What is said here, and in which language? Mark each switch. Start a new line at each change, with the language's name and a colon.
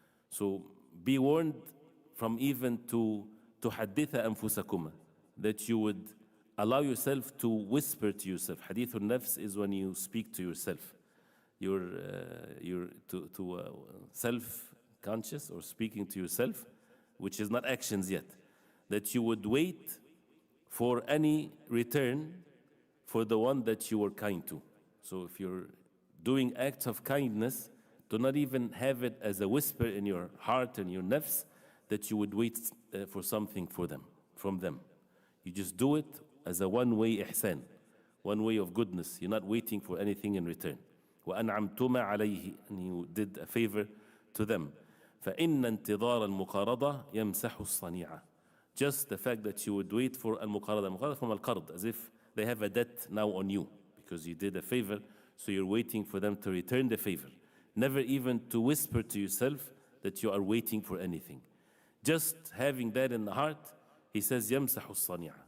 English: So be warned from even to
Arabic: تحدث أنفسكما,
English: that you would allow yourself to whisper to yourself.
Arabic: حديث النفس
English: is when you speak to yourself. You're self-conscious or speaking to yourself, which is not actions yet. That you would wait for any return for the one that you were kind to. So if you're doing acts of kindness, do not even have it as a whisper in your heart and your nafs that you would wait for something from them. You just do it as a one-way ihsan, one way of goodness. You're not waiting for anything in return.
Arabic: وأنعمتما عليه,
English: and you did a favor to them.
Arabic: فإن انتظار المقارضة يمسح الصنيعة.
English: Just the fact that you would wait for
Arabic: المقارضة
English: from
Arabic: القرض,
English: as if they have a debt now on you because you did a favor, so you're waiting for them to return the favor. Never even to whisper to yourself that you are waiting for anything. Just having that in the heart, he says
Arabic: يمسح الصنيعة.